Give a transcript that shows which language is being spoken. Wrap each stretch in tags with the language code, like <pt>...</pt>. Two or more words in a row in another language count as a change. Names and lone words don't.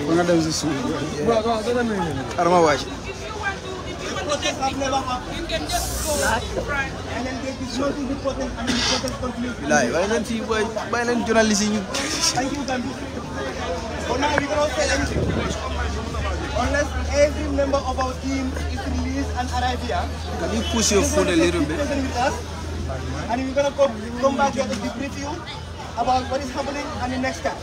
<wo>dem si suuf. Arma wàcc. Bilaay waaye leen fii booy bàyyi leen journaliste yi ñu.</wo> <en>Unless every member of our team is released and arrive here. Can you push your phone a little bit? And we're gonna come back here to debrief you about what is happening and the next step.</en>